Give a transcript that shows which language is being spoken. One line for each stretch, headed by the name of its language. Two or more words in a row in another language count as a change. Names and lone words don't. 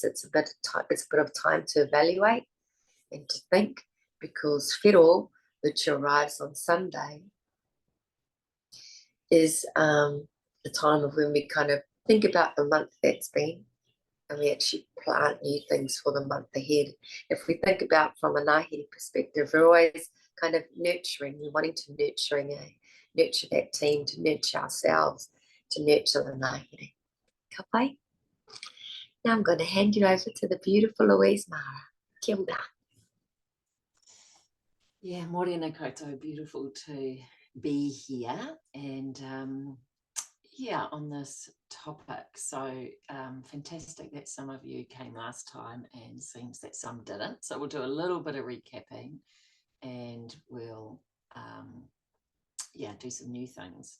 English: It's a bit of time to evaluate and to think, because whiro, which arrives on Sunday, is the time of when we kind of think about the month that's been, and we actually plant new things for the month ahead. If we think about from a ngahere perspective, we're always kind of nurturing, we're wanting to nurture that team, to nurture ourselves, to nurture the ngahere.
Māori: Ka pai?
English: Now I'm going to hand you over to the beautiful Louise Mara.
Māori: Kia ora. Yeah, morena koutou,
English: beautiful to be here, and yeah, on this topic. So fantastic that some of you came last time, and seems that some didn't. So we'll do a little bit of recapping, and we'll do some new things.